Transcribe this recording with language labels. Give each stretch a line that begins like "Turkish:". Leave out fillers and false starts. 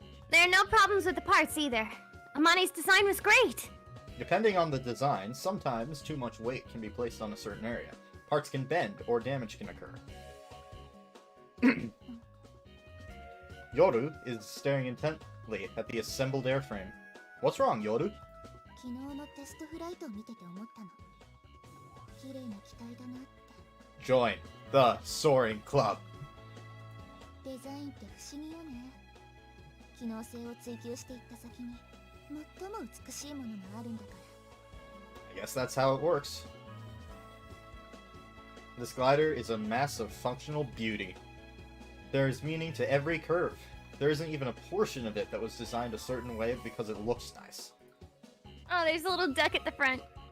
English: There are no problems with the parts either. Amani's design was great. Depending on the design, sometimes too much weight can be placed on a certain area. Parts can bend, or damage can occur. Yoru is staring intently at the assembled airframe. What's wrong, Yoru?
Japanese: 昨日のテストフライトを見てて思ったの。綺麗な機体だなって。
English: Join the Soaring Club.
Japanese: デザインって不思議よね。機能性を追求していった先に最も美しいものがあるんだから。
English: I guess that's how it works. This glider is a mass of functional beauty. There is meaning to every curve. There isn't even a portion of it that was designed a certain way because it looks nice. Oh, there's a little duck at the front.